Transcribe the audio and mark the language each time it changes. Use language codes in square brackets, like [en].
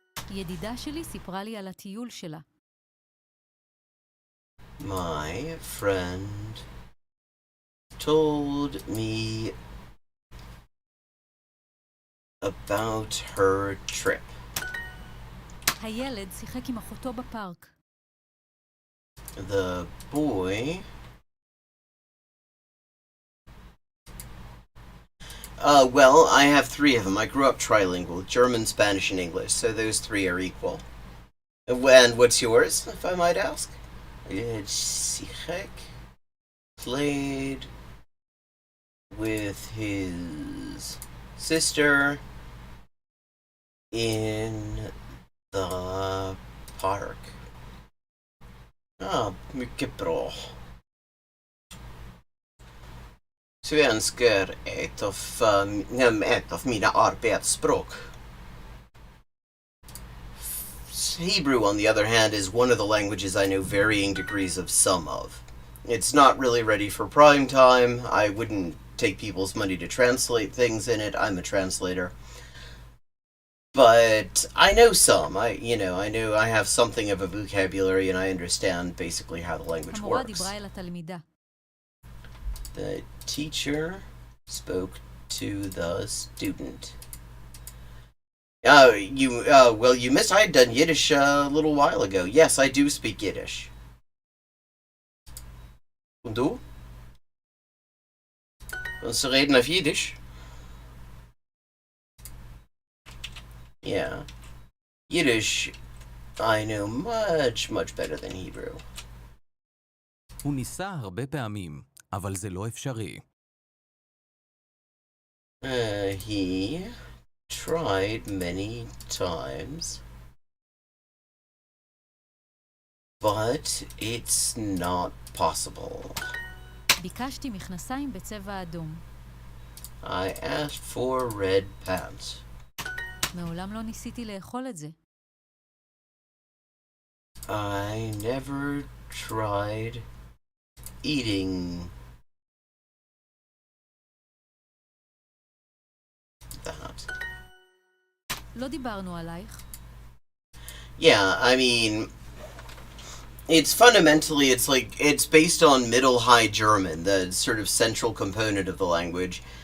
[he] ידידה שלי סיפרה לי על הטיול שלה. [en] My friend told me about her trip. [he] הילד שיחק עם אחותו בפארק. [en] The boy well, I have three of them. I grew up trilingual, German, Spanish, and English, so those three are equal. And what's yours, if I might ask? Sichek played with his sister in the park. [sv] Mycket bra. Svenska är ett av mina arbetsspråk. [en] Hebrew, on the other hand, is one of the languages I know varying degrees of some of. It's not really ready for prime time. I wouldn't take people's money to translate things in it. I'm a translator. But I know some. I know I have something of a vocabulary and I understand basically how the language works. The teacher spoke to the student. You missed. I had done Yiddish a little while ago. Yes, I do speak Yiddish. [yi] Und du? Willst du reden auf Yiddish? [en] Yeah. Yiddish, I know much, much better than Hebrew. [he] הוא ניסה הרבה פעמים, אבל זה לא אפשרי. [en] He tried many times, but it's not possible. [he] ביקשתי מכנסיים בצבע אדום. [en] I asked for red pants. [he] מעולם לא ניסיתי לאכול את זה. [en] I never tried eating that. [he] לא דיברנו עלייך. [en] Yeah, I mean, it's fundamentally, it's based on Middle High German, the sort of central component of the language.